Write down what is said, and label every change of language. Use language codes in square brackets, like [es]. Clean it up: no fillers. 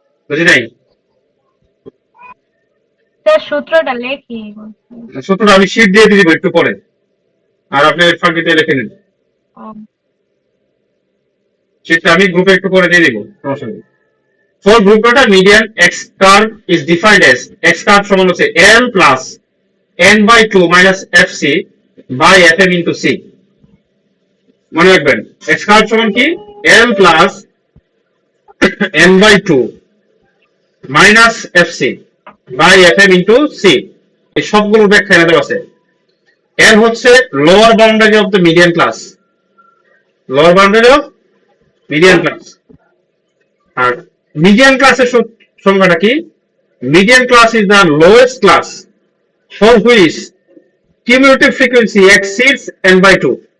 [bn] বুঝি নাই? স্যার, সূত্রটা লেখি। সূত্রটা আমি শীট দিয়ে দিব একটু পরে, আর আপনি ফাঁকিতে লিখে নিন। ও, শীটটা আমি গ্রুপে একটু পরে দিয়ে দিব, সমস্যা নেই। [en] For group data, median x curve is defined as x curve [bn] সমান হচ্ছে [en] L plus n/2 minus fc by fm into c। [bn] মনে রাখবেন, x curve সমান কি, L plus n/2 minus fc by fm into c। এই সবগুলো ব্যাখ্যা এনে দেওয়া আছে। [en] L হচ্ছে lower boundary of the median class, lower boundary of median class. [bn] আর median ক্লাসের সংজ্ঞাটা কি, [en] Median class is the lowest class for which cumulative frequency exceeds n/2।